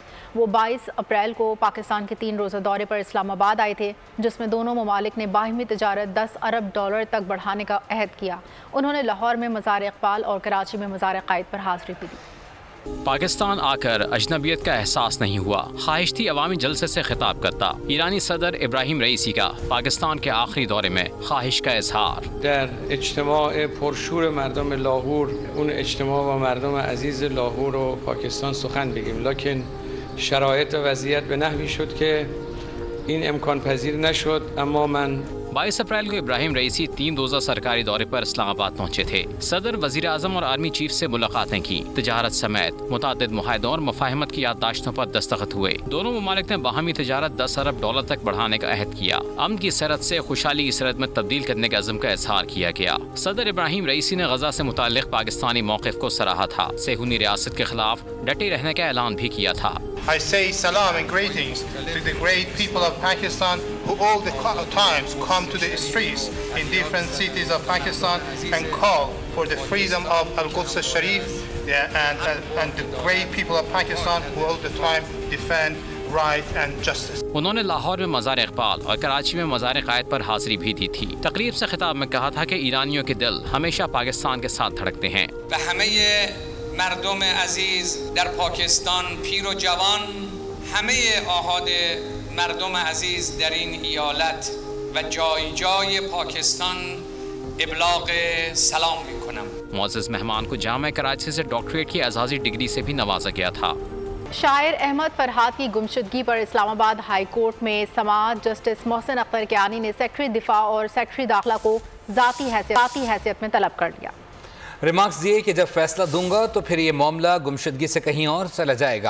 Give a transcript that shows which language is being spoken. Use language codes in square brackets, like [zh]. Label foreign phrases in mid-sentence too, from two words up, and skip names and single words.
[ur] وہ 22 اپریل کو پاکستان کے 3 روزہ دورے پر اسلام آباد آئے تھے، جس میں دونوں ممالک نے باہمی تجارت $10 ارب تک بڑھانے کا عہد کیا. انہوں نے لاہور میں مزار اقبال اور کراچی میں مزار قائد پر حاضری بھی دی. پاکستان آ کر اجنبیت کا احساس نہیں ہوا، خواہش تھی عوامی جلسے سے خطاب کرتا. ایرانی صدر ابراہیم رئیسی کا پاکستان کے آخری دورے میں خواہش کا اظہار. [fa] در اجتماع پرشور مردم لاهور اون اجتماع با مردم عزیز لاهور و پاکستان سخن بگیم، لکن شرایط و وضعیت به نحوی شد که این امکان پذیر نشد. اما من [ur] 22 اپریل کو ابراہیم رئیسی 3 روزہ سرکاری دورے پر اسلام آباد پہنچے تھے. صدر، وزیر اعظم اور آرمی چیف سے ملاقاتیں کی۔ تجارت سمیت متعدد معاہدوں اور مفاہمت کی یادداشتوں پر دستخط ہوئے. دونوں ممالک نے باہمی تجارت 10 ارب ڈالر تک بڑھانے کا عہد کیا. امن کی سرحد سے خوشحالی کی سرحد میں تبدیل کرنے کے عزم کا اظہار کیا گیا. صدر ابراہیم رئیسی نے غزہ سے متعلق پاکستانی موقف کو سراہا تھا. صیہونی ریاست کے خلاف ڈٹے رہنے کا اعلان بھی کیا تھا. [en] I say salam and greetings to the great people of Pakistan who all the times come to the streets in different cities of Pakistan and call for the freedom of Al-Quds Sharif, and the great people of Pakistan who all the time defend right and justice. [ur] انہوں نے لاہور میں مزار اقبال اور کراچی میں مزار قائد پر حاضری بھی دی تھی. تقریب سے خطاب میں کہا تھا کہ ایرانیوں کے دل ہمیشہ پاکستان کے ساتھ دھڑکتے ہیں. [fa] مردم عزیز در پاکستان پیر و جوان همه آحاد مردم عزیز در این ایالت و جای جای پاکستان ابلاغ سلام میکنم। [ur] معزز مہمان کو جامعہ کراچی سے ڈاکٹریٹ کی اعزازی ڈگری سے بھی نوازا گیا تھا. شاعر احمد فرہاد کی گمشدگی پر اسلام آباد ہائی کورٹ میں سماعت جسٹس محسن اختر کیانی نے سیکرٹری دفاع اور سیکرٹری داخلہ کو ذاتی حیثیت میں طلب کر لیا. ریمارکس دیے کہ جب فیصلہ دوں گا تو پھر یہ معاملہ گمشدگی سے کہیں اور چلا جائے گا.